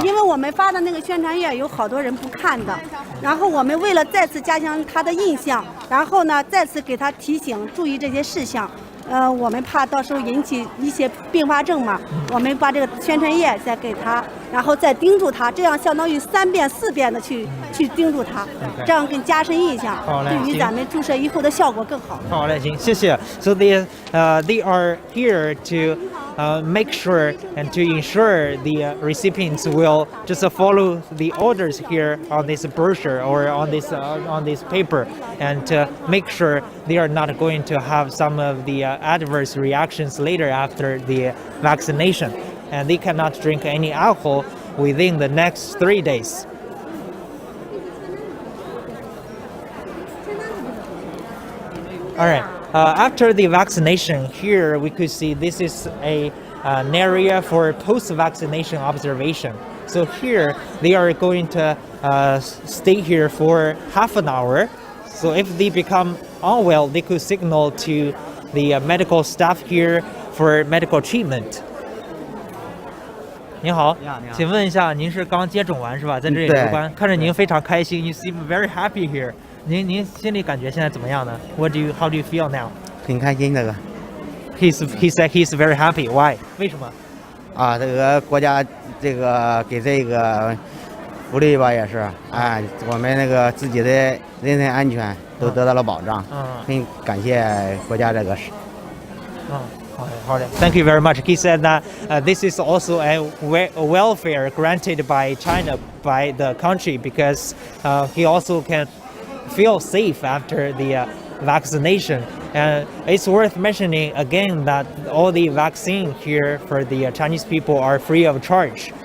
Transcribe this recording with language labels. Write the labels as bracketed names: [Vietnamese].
[Chinese] 对，因为我们发的那个宣传页有好多人不看的，然后我们为了再次加强他的印象，然后呢再次给他提醒注意这些事项。我们怕到时候引起一些并发症嘛，我们把这个宣传页再给他，然后再叮嘱他，这样相当于3遍4遍的去叮嘱他，这样更加深印象，对于咱们注射以后的效果更好。好嘞，行，谢谢。 [English] So they are here to make sure and to ensure the recipients will just follow the orders here on this brochure or on this paper, and make sure they are not going to have some of the adverse reactions later after the vaccination, and they cannot drink any alcohol within the next 3 days. All right. After the vaccination, here we could see this is an area for post-vaccination observation. So here they are going to stay here for half an hour. So if they become unwell, they could signal to the medical staff here for medical treatment. [Chinese] 您好，请问一下，您是刚接种完是吧？在这里留观，看着您非常开心 ， [English] You seem very happy here. [Chinese] 您心里感觉现在怎么样呢？ [English] How do you feel now? [Chinese] 挺开心这个。 [English] He said he's very happy. Why? [Chinese] 为什么？这个国家这个给这个福利吧，也是我们那个自己的人身安全都得到了保障。很感谢国家这个事。好的 [English] Thank you very much. He said that this is also a welfare granted by China, by the country, because he also can feel safe after the vaccination. And it's worth mentioning again that all the vaccine here for the Chinese people are free of charge.